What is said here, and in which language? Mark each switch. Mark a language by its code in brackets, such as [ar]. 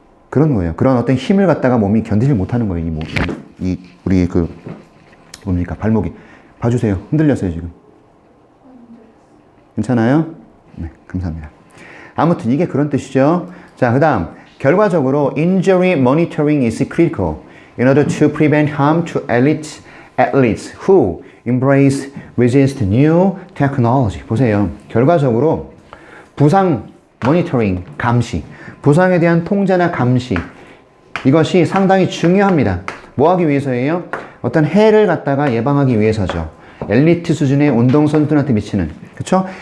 [ko] 그런 거예요. 그런 어떤 힘을 갖다가 몸이 견디지 못하는 거예요. 우리 뭡니까? 발목이. 봐주세요. 흔들렸어요, 지금. 괜찮아요? 네, 감사합니다. 아무튼 이게 그런 뜻이죠. 자, 그 다음. 결과적으로 [en] injury monitoring is critical in order to prevent harm to athletes who embrace resist new technology. [ko] 보세요. 결과적으로 부상 모니터링, 감시, 부상에 대한 통제나 감시, 이것이 상당히 중요합니다. 뭐 하기 위해서예요? 어떤 해를 갖다가 예방하기 위해서죠. 엘리트 수준의 운동선수들한테 미치는, 그쵸?